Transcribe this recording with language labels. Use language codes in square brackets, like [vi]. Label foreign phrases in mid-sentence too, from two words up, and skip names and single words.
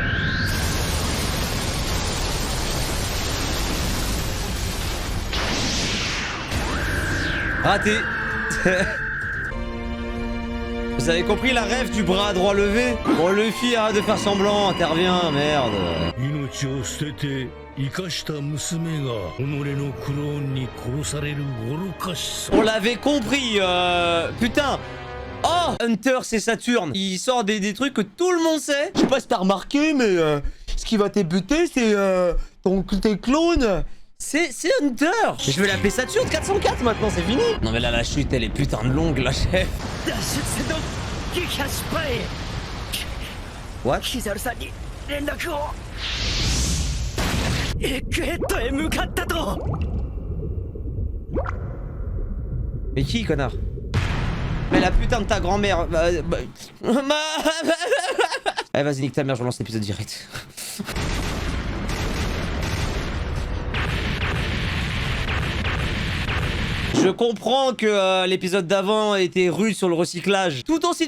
[fr] Raté. Vous avez compris la rêve du bras droit levé? Bon Luffy arrête de faire semblant, intervient, merde. [ja] 命を捨てて生かした娘が己のクローンに殺される愚かしさ。 [fr] On l'avait compris, putain. Oh, Hunter c'est Saturne. Il sort des trucs que tout le monde sait. Je sais pas si t'as remarqué mais ce qui va t'ébuter c'est tes clones. C'est Hunter. Je vais l'appeler Saturne 404 maintenant, c'est fini. Non mais là la chute elle est putain de longue la chef. What? [ja] キザルさんに連絡を。エッグヘッドへ向かったと。 [fr] Mais qui connard? Mais la putain de ta grand-mère. Allez vas-y nique ta mère, je relance l'épisode direct. Je comprends que l'épisode d'avant était rude sur le recyclage.